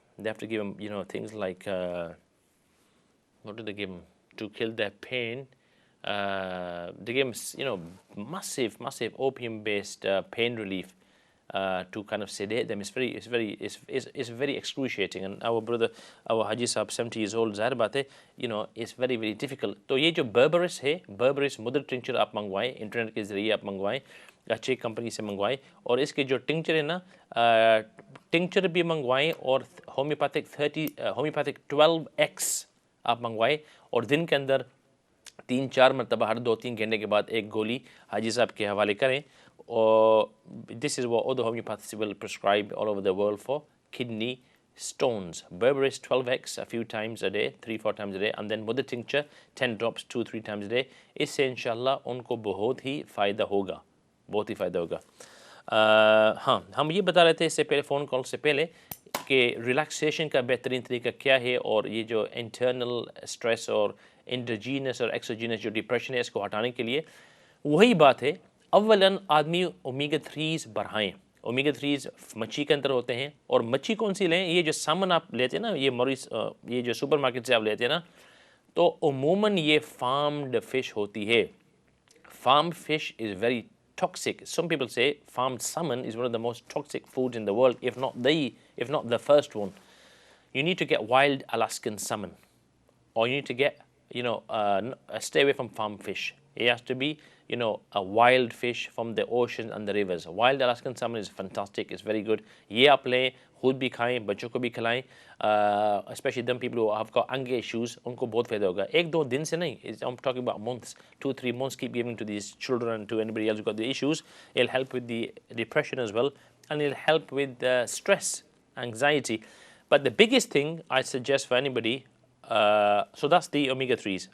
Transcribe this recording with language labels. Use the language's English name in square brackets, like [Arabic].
[English] They have to give them, things like, what do they give them to kill their pain? They give them, massive opium-based pain relief to kind of sedate them. It's very excruciating. And our brother, our Haji Sahab, 70 years old, [Hindi] ज़ाहिर बात है, [English] it's very, very difficult. [Hindi] तो ये जो berberis है, berberis mother tincture आप मंगवाएं, internet के जरिए आप मंगवाएं, अच्छी कंपनी से मंगवाएं, और इसके जो टिंचर है ना, टिंचर भी मंगवाएं और होम्योपैथिक 12x आप मंगवाएं और दिन के अंदर 3-4 मरतबा हर 2-3 घंटे के बाद एक गोली हाजी साहब के हवाले करें। [English] और this is what other homeopathists will prescribe all over the world for kidney stones. Berberis 12x a few times a day, 3-4 times a day, and then mother tincture 10 drops 2-3 times a day. [Hindi] इससे इंशाल्लाह उनको बहुत ही फ़ायदा होगा, बहुत ही फ़ायदा होगा। हाँ, हम ये बता रहे थे इससे पहले फ़ोन कॉल से पहले कि रिलैक्सेशन का बेहतरीन तरीका क्या है और ये जो इंटरनल स्ट्रेस और इंडोजीनस और एक्सोजीनस जो डिप्रेशन है इसको हटाने के लिए वही बात है। अव्वलन आदमी ओमेगा 3s बढ़ाएं। ओमेगा 3s मच्छी के अंदर होते हैं और मच्छी कौन सी लें? ये जो सामन आप लेते हैं ना, ये जो सुपरमार्केट से आप लेते हैं ना, तो उमूमन ये फार्म्ड फिश होती है। [English] Farmed fish is very toxic. Some people say farmed salmon is one of the most toxic foods in the world, if not the first one. You need to get wild Alaskan salmon, or you need to get, stay away from farmed fish. It has to be, a wild fish from the ocean and the rivers. Wild Alaskan salmon is fantastic. It's very good. [Hindi] ये आप लें, खुद भी खाएं, बच्चों को भी खिलाएं. [English] Especially them people who have got anger issues, [Hindi] उनको बहुत फायदा होगा. 1-2 दिन से नहीं. [English] I'm talking about months. 2-3 months keep giving to these children and to anybody else who got the issues. It'll help with the depression as well, and it'll help with stress, anxiety. But the biggest thing I suggest for anybody, so that's the omega 3s.